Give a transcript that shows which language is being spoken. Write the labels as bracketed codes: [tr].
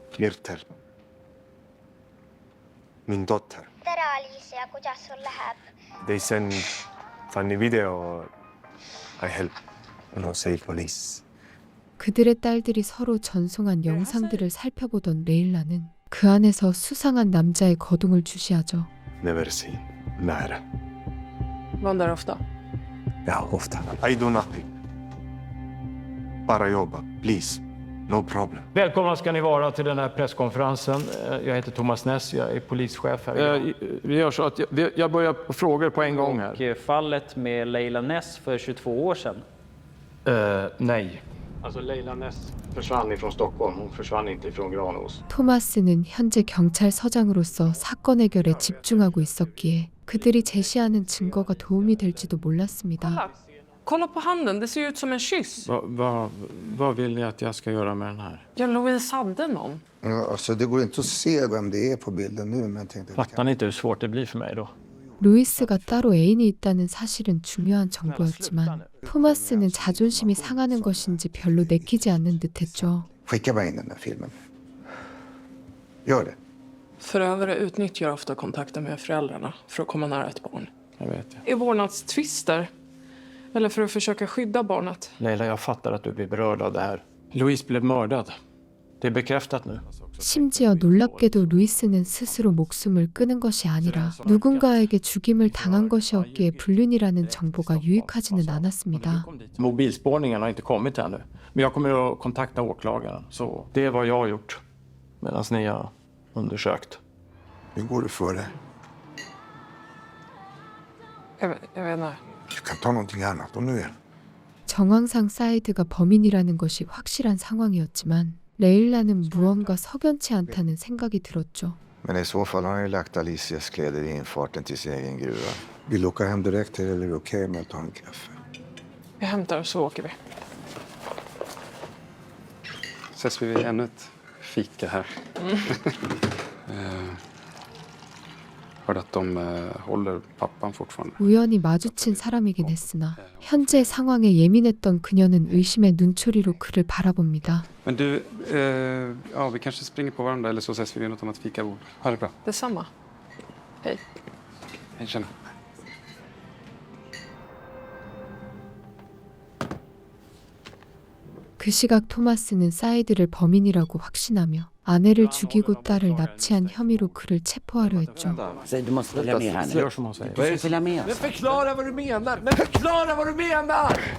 [sv] Myrtel. Min dotter. ترى أليسيا kuidas sul läheb? [en] They send funny video. I help. No say police. [ko] 그들의 딸들이 서로 전송한 영상들을 살펴보던 레일라는 그 안에서 수상한 남자의 거동을 주시하죠. [en] Never seen. [sv] Nära. Var han där ofta? Ja, ofta. [en] I do nothing. [sv] Bara jobba. [en] Please. No problem. [sv] Välkomna ska ni vara till den här presskonferensen. Jag heter Thomas Ness, jag är polischef här. Vi gör så att jag börjar på frågor på en gång här. Och fallet med Leila Ness för 22 år sedan? Nej. Alltså Leila Ness försvann ifrån Stockholm. Hon försvann inte ifrån Granås. [ko] 토마스는 현재 경찰서장으로서 사건 해결에 집중하고 있었기에 그들이 제시하는 증거가 도움이 될지도 몰랐습니다. [sv] Kolla på handen, det ser ut som en kyss. Vad vill ni att jag ska göra med den här? Ja, Louise hade någon. Ja, alltså det går inte att se vem det är på bilden nu, men jag tänkte... Fattar ni inte hur svårt det blir för mig då? [ko] 루이스가 따로 애인이 있다는 사실은 중요한 정보였지만 토마스는 자존심이 상하는 것인지 별로 내키지 않는 듯했죠. [sv] Skicka bara in den där filmen. Gör det. Förövare utnyttjar ofta kontakten med föräldrarna för att komma nära ett barn. Jag vet. I vårdnadstvister. Eller för att försöka skydda barnet. Leila, jag fattar att du blir berörd av det här. Louise blev mördad. Det är bekräftat nu. [ko] 심지어 놀랍게도 루이스는 스스로 목숨을 끊은 것이 아니라 누군가에게 죽임을 당한 것이었기에 불륜이라는 정보가 유익하지는 않았습니다. [sv] Mobilspårningen har inte kommit ännu. Men jag kommer att kontakta åklagaren. Så det är vad jag har gjort. Medan ni har undersökt. Hur går det för dig? Jag vet inte. Du kan ta någonting annat om du vill. [ko] 정황상 사이드가 범인이라는 것이 확실한 상황이었지만 레일라는 무언가 석연치 않다는 생각이 들었죠. [sv] Men i så fall har han ju lagt Alicias kläder i infarten till sin egen gruva. Vill du åka hem direkt eller är det okej med att ta en kaffe? Jag hämtar så åker vi. Ses vi vid ännu ett fika här. Hörde att de håller pappan fortfarande. [ko] 우연히 마주친 사람이긴 했으나 현재 상황에 예민했던 그녀는 의심의 눈초리로 그를 바라봅니다. [sv] Men du, ja, vi kanske springer på varandra eller så ses vi vid något annat fikabord. Ha det bra. Detsamma. Hej. Hej, tjena. [ko] 그 시각 토마스는 사이드를 범인이라고 확신하며 아내를 죽이고 딸을 납치한 혐의로 그를 체포하려 했죠. [sv] Du måste följa med här nu. Gör som han säger. Du ska följa med oss. Men förklara vad du menar! Men förklara vad du menar!